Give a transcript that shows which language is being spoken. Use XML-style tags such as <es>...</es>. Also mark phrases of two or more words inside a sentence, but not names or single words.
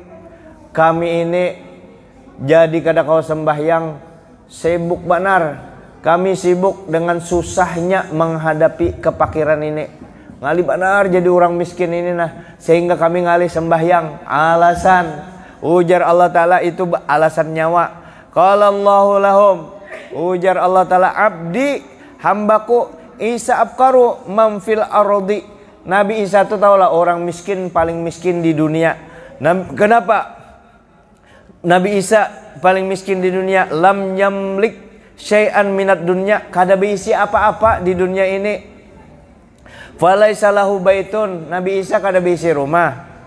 <bjn>Kami ini jadi kada kau sembahyang, sibuk benar. Kami sibuk dengan susahnya menghadapi kepakiran ini. Ngali benar jadi orang miskin ini nah, sehingga kami ngali sembahyang. Alasan, ujar Allah Ta'ala itu alasan nyawa.</bjn> <ar>قال الله لهم,</ar> <bjn>ujar Allah Ta'ala, abdi hambaku</bjn> <ar>عيسى أفقر من في الأرض.</ar> <bjn>Nabi Isa itu tahulah orang miskin paling miskin di dunia. Kenapa? Nabi Isa paling miskin di dunia.</bjn> <ar>لم يملك شيئا من الدنيا,</ar> <bjn>kada berisi apa-apa di dunia ini.</bjn> <ar>فليس له بيت,</ar> <bjn>Nabi Isa kada berisi rumah.</bjn>